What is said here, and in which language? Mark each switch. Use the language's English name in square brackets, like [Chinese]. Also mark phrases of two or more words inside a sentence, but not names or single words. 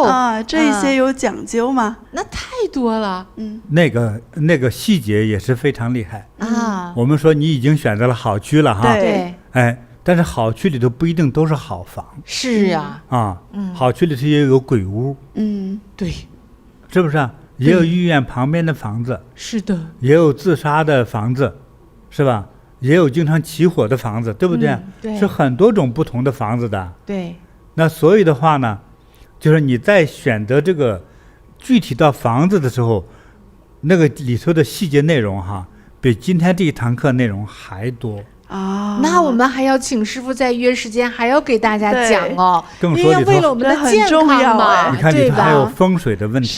[Chinese] 啊，這一些有講究嗎？那太多了，那個細節也是非常厲害啊。我們說你已經選擇了好區了哈，對，哎。但是好區裡頭不一定都是好房，是啊，好區裡頭也有鬼屋，對，是不是啊？也有醫院旁邊的房子，是的，也有自殺的房子，是吧？也有經常起火的房子，對不對？對，是很多種不同的房子的。對，那所以的話呢，就是你在選擇這個具體到房子的時候，那個裡頭的細節內容哈，比今天這一堂課內容還多。那我們還要請師父再約時間，還要給大家講哦，因為為了我們的健康嘛，你看裡頭還有風水的問題，